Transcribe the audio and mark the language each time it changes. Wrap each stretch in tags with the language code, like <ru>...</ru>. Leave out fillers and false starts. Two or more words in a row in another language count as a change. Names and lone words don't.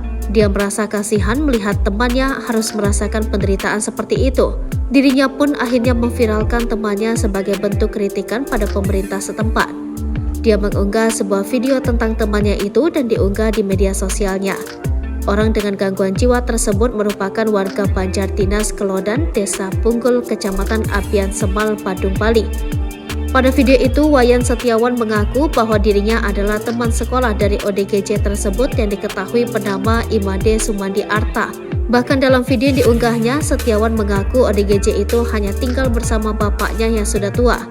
<id>Dia merasa kasihan melihat temannya harus merasakan penderitaan seperti itu. Dirinya pun akhirnya memviralkan temannya sebagai bentuk kritikan pada pemerintah setempat. Dia mengunggah sebuah video tentang temannya itu dan diunggah di media sosialnya. Orang dengan gangguan jiwa tersebut merupakan warga Banjardinas Kelodan, Desa Punggul, Kecamatan Apian Semal, Badung, Bali. Pada video itu, Wayan Setiawan mengaku bahwa dirinya adalah teman sekolah dari ODGJ tersebut yang diketahui bernama Imade Sumandi Arta. Bahkan dalam video yang diunggahnya, Setiawan mengaku ODGJ itu hanya tinggal bersama bapaknya yang sudah tua.</id>